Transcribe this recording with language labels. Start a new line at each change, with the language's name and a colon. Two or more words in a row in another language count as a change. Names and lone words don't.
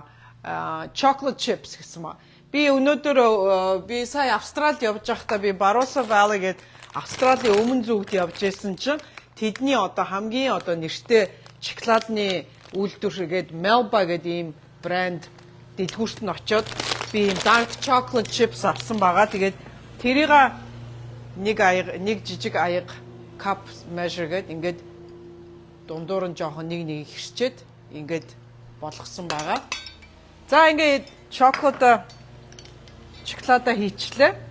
English: Chocolate chips
Mongolian: гэсэн байгаа. Би өнөөдөр би сая Австралид явж байхдаа би Barossa Valley гэдэг Австралийн өмнө зүгт явж байсан чинь тэдний одоо хамгийн одоо нэртэй шоколадны үйлдвэр гээд Melba гэдэг ийм брэнд дэлгүүрт нь очиод би ийм
English: dark chocolate chips
Mongolian: авсан байгаа. Тэгээд тэрийг нэг жижиг аяг
English: cup measure
Mongolian: гээд ингээд дундуур нь жоохон нэг хэрчээд ингээд болгосон байгаа. За ингээд шоколада хийчлээ.